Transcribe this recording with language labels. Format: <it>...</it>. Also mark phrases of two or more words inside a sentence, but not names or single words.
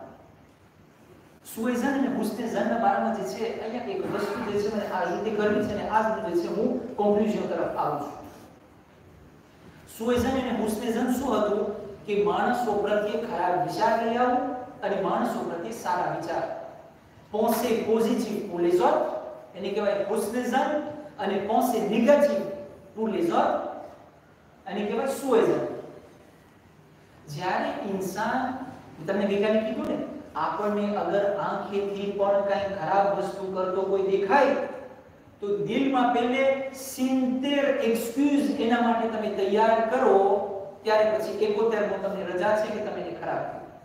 <gu>સુએઝન અને હુસ્ને ઝન્નના બારામાં જે છે અહીંયા એક વસ્તુ જે છે મને આ રીતે કરવી છે અને આ જે છે હું કોન્ક્લુઝન તરફ આવું છું. સુએઝન અને હુસ્ને ઝન્ન શું હતું કે માણસો પ્રત્યે ખરાબ વિચાર લઈ આવું અને માણસો પ્રત્યે સારા વિચાર.</gu> <fr>pensée positive pour les autres</fr> <gu>એને કહેવાય હુસ્ને ઝન્ન અને</gu> <fr>pensée négative pour les autres</fr> <gu>અને કહેવાય સુએઝન. જ્યારે ઇન્સાન, તમને ગઈકાલે કીધું ને, આપણને અગર આંખેથી પણ કઈ ખરાબ વસ્તુ કરતો કોઈ દેખાય તો દિલમાં પહેલે 70 એક્સક્યુઝ એના માટે તમે તૈયાર કરો, ત્યારે પછી 71 તમને રજા છે કે તમે એને ખરાબ કરો.</gu>